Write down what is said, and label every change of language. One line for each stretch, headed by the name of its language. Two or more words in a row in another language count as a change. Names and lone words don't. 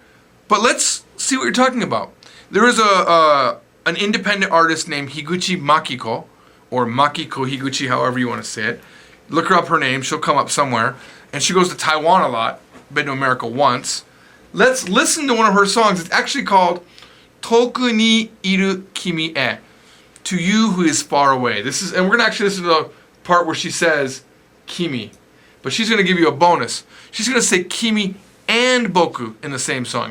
English: But let's see what you're talking about. There is an independent artist named Higuchi Makiko, or Makiko Higuchi, however you want to say it. Look her up, her name, she'll come up somewhere. And she goes to Taiwan a lot, been to America once. Let's listen to one of her songs. It's actually called Toku ni iru kimi e, to you who is far away. This is, and we're going to actually listen to the part where she says kimi. But she's going to give you a bonus. She's going to say kimi and boku in the same song.